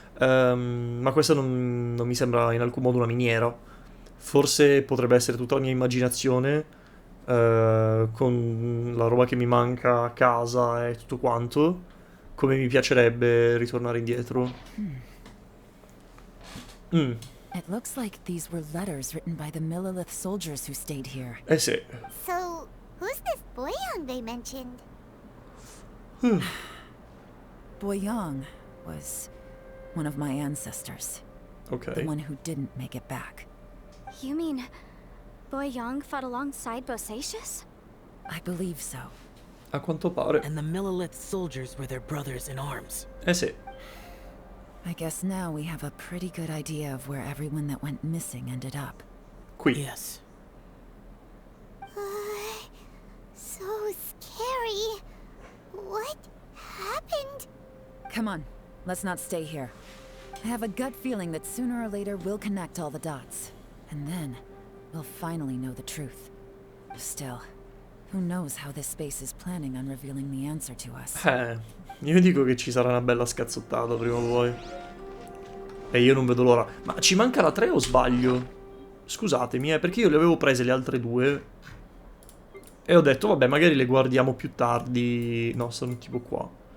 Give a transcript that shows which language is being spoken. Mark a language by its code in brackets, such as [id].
[it] Ma questa non mi sembra in alcun modo una miniera. Forse potrebbe essere tutta la mia immaginazione, con la roba che mi manca a casa e tutto quanto. Come mi piacerebbe ritornare indietro. [en] It looks like these were letters written by the Millelith soldiers who stayed here. [it] Eh sì. [en] So, who's this Boyang they mentioned? Boyang was one of my ancestors. Ok. The one who didn't make it back. You mean Boyang fought alongside Bosacius? I believe so. [it] A quanto pare. [en] And the Millelith soldiers were their brothers in arms. [it] Eh sì. [en] I guess now we have a pretty good idea of where everyone that went missing ended up. [it] Qui. [en] Yes. So scary. What happened? Come on, let's not stay here. I have a gut feeling that sooner or later we'll connect all the dots. And then, we'll finally know the truth. Still, who knows how this space is planning on revealing the answer to us. [it] Io dico che ci sarà una bella scazzottata prima o poi. E io non vedo l'ora. Ma ci manca la 3 o sbaglio? Scusatemi, perché io le avevo prese le altre due. E ho detto, vabbè, magari le guardiamo più tardi. No, sono tipo qua.